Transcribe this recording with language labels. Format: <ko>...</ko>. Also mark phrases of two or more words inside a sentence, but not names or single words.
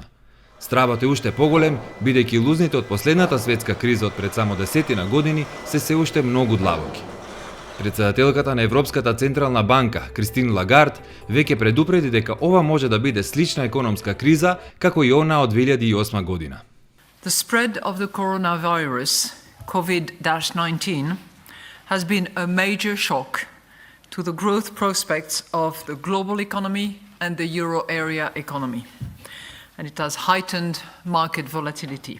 <mk>Стравот е уште поголем, бидејќи лузните од последната светска криза од пред само 10 години се уште многу длабоки. Председателката на Европската централна банка, Кристин Лагард, веќе предупреди дека ова може да биде слична економска криза како и она од 2008 година.</mk> <en>The spread of the coronavirus, COVID-19, has been a major shock to the growth prospects of the global economy and the euro area economy, and it has heightened market volatility.</en>